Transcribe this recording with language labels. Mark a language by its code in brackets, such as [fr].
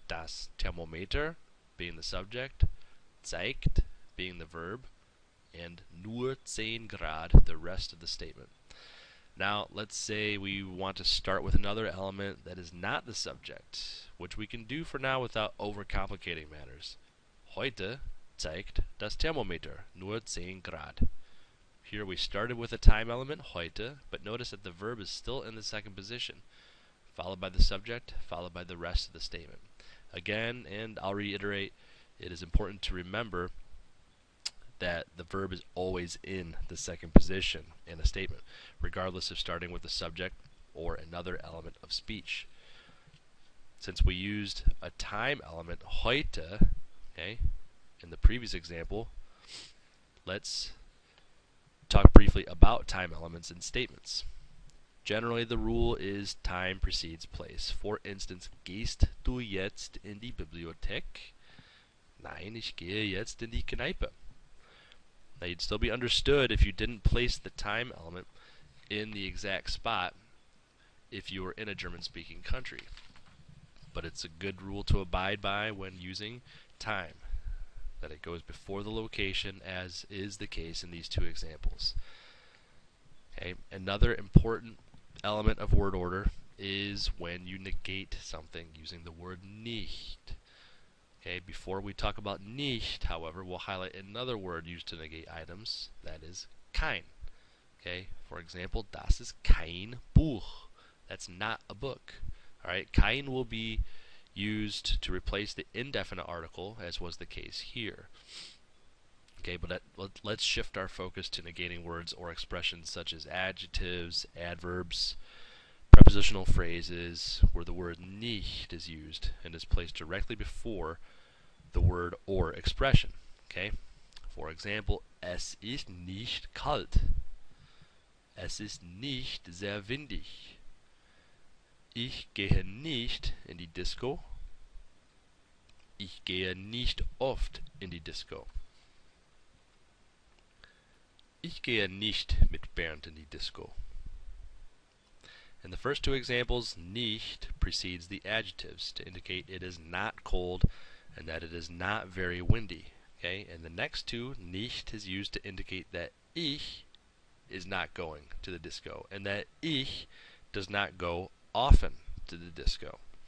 [de] Das Thermometer [en] being the subject, zeigt being the verb, and [de] nur 10 Grad [en] the rest of the statement. Now, let's say we want to start with another element that is not the subject, which we can do for now without overcomplicating matters. [de] Heute zeigt das Thermometer nur 10 Grad. [en] Here we started with a time element, heute, but notice that the verb is still in the second position, followed by the subject, followed by the rest of the statement. Again, and I'll reiterate, it is important to remember that the verb is always in the second position in a statement, regardless of starting with the subject or another element of speech. Since we used a time element, heute, okay, in the previous example, let's talk briefly about time elements in statements. Generally, the rule is time precedes place. For instance, [de] gehst du jetzt in die Bibliothek? Nein, ich gehe jetzt in die Kneipe. [en] Now, you'd still be understood if you didn't place the time element in the exact spot if you were in a German-speaking country. But it's a good rule to abide by when using time, that it goes before the location, as is the case in these two examples. Okay. Another important element of word order is when you negate something using the word nicht. Okay, before we talk about nicht, however, we'll highlight another word used to negate items, that is kein. Okay, for example, [de] das ist kein Buch. [en] That's not a book. Alright, kein will be used to replace the indefinite article, as was the case here. Okay, but let's shift our focus to negating words or expressions such as adjectives, adverbs, prepositional phrases, where the word nicht is used and is placed directly before the word or expression. Okay? For example, [de] es ist nicht kalt. Es ist nicht sehr windig. Ich gehe nicht in die Disco. Ich gehe nicht oft in die Disco. Ich gehe nicht mit Bernd in die Disco. [en] In the first two examples, nicht precedes the adjectives to indicate it is not cold and that it is not very windy. Okay? In the next two, nicht is used to indicate that ich is not going to the disco and that ich does not go often to the disco.